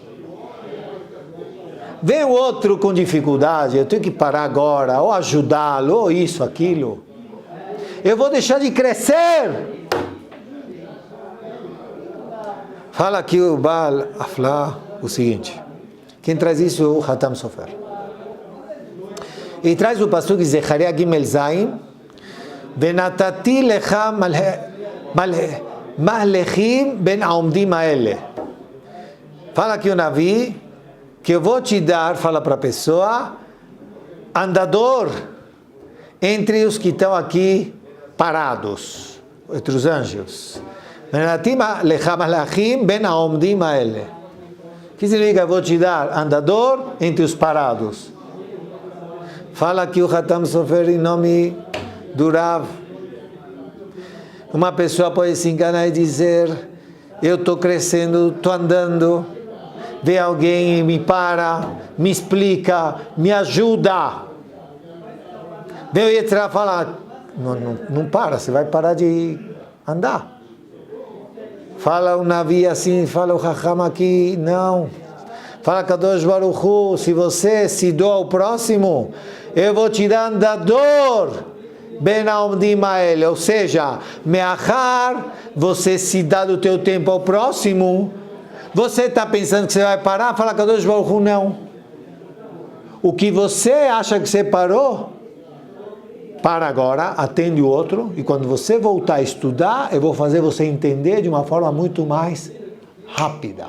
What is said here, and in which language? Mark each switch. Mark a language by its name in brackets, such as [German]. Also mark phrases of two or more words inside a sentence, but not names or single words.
[Portuguese] Vem o outro com dificuldade, eu tenho que parar agora, ou ajudá-lo, ou isso, aquilo. Eu vou deixar de crescer. Fala aqui o Baal Aflaa o seguinte. Quem traz isso é o Hatam Sofer. Ele traz o pasuk de Zecharia Gimel Zayin. [Hebrew] ונתתי לך מהלכים בין העומדים האלה. [Portuguese] Fala aqui o Navi, que eu vou te dar, fala para a pessoa, andador entre os que estão aqui parados, entre os anjos. [Hebrew] ונתתי לך מהלכים בין העומדים האלה. [Portuguese] O que significa, eu vou te dar andador entre os parados? Fala aqui o Hatam Sofer em nome do Rav. Uma pessoa pode se enganar e dizer, eu estou crescendo, estou andando, vê alguém e me para, me explica, me ajuda. Vem o Yetzirah falar, não para, você vai parar de andar. Fala o Navi assim, fala o Chacham aqui, não. Fala Kadosh Baruch Hu, se você se doa ao próximo, eu vou te dar andador, [Hebrew] בין העומדים האלה, [Portuguese] ou seja, meachar, você se dá do teu tempo ao próximo, você está pensando que você vai parar, fala Kadosh Baruch Hu, não. O que você acha que você parou, para agora, atende o outro, e quando você voltar a estudar, eu vou fazer você entender de uma forma muito mais rápida.